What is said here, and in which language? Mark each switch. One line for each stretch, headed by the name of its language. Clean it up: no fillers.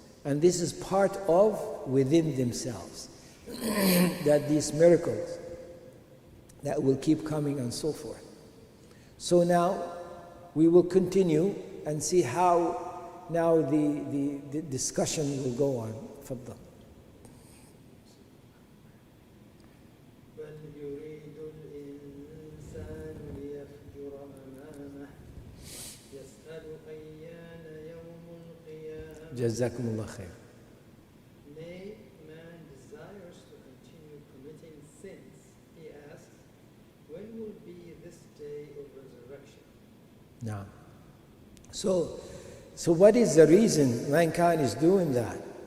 English: And this is part of within themselves. That these miracles that will keep coming and so forth. So now we will continue and see how now the discussion will go on.
Arabic: تفضل. بل يريد الإنسان ليفجر أمامه يسأل أيان يوم القيامة. جزاكم الله خير.
English: Nay, man desires to continue committing sins. He asks, when will be this day of resurrection? Now, so what is the reason mankind is doing that?